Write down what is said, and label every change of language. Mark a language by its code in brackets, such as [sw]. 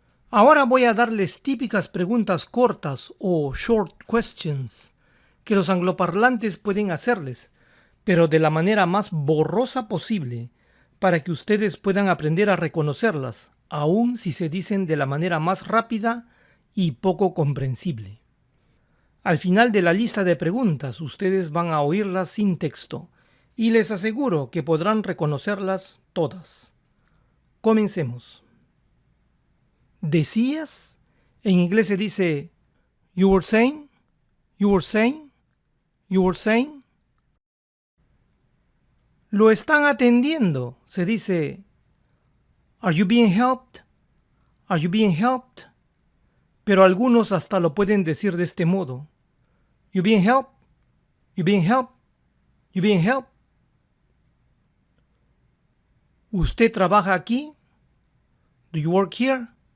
[es] Ahora voy a darles típicas preguntas cortas o [en] short questions [es] que los angloparlantes pueden hacerles, pero de la manera más borrosa posible, para que ustedes puedan aprender a reconocerlas, aun si se dicen de la manera más rápida y poco comprensible. Al final de la lista de preguntas, ustedes van a oírlas sin texto, y les aseguro que podrán reconocerlas todas. Comencemos. ¿Decías? En inglés se dice [en] you were saying, you were saying, you were saying. [es] Lo están atendiendo. Se dice [en] are you being helped? Are you being helped? [es] Pero algunos hasta lo pueden decir de este modo. [en] You being helped? You being helped? You being helped? [es] ¿Usted trabaja aquí? [en] Do you work here?